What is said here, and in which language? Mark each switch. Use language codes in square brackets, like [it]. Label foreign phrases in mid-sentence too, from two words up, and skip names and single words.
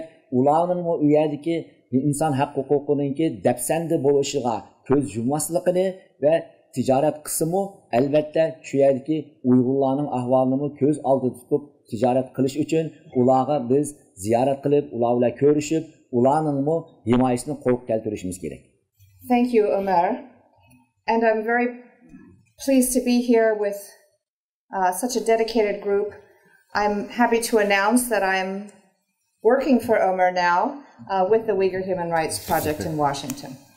[uz] Ularning u yerdagi inson haq huquqininki dafsanda bo'lishiga ko'z yummasligini va tijorat qismi albatta shu yerdagi Uyg'urlarning ahvolini ko'z oldida tutib tijorat qilish uchun ularga biz ziyorat qilib, ular bilan ko'rishib, ularning himoyasini qo'lga keltirishimiz kerak. [en] Thank you, Omer. And I'm very pleased to be here with such a dedicated group. I'm happy to announce that I'm working for Omer now with the Uyghur Human Rights Project in Washington.